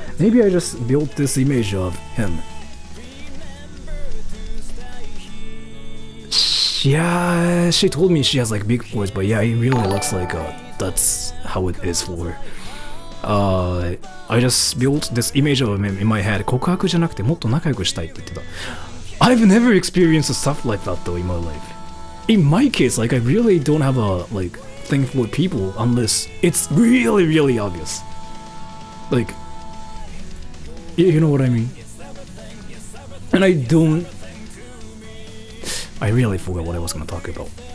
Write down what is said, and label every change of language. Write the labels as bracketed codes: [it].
[en] Maybe I just built this image of him. Yeah, she told me she has like big voice, but yeah, it really looks like that's how it is for her. I just built this image of him in my head. [ja] 告白じゃなくてもっと仲良くしたいって言ってた。 [en] I've never experienced stuff like that though in my life. In my case, like I really don't have a like thing for people unless it's really, really obvious. Like, you know what I mean? And I really forgot what I was gonna talk about.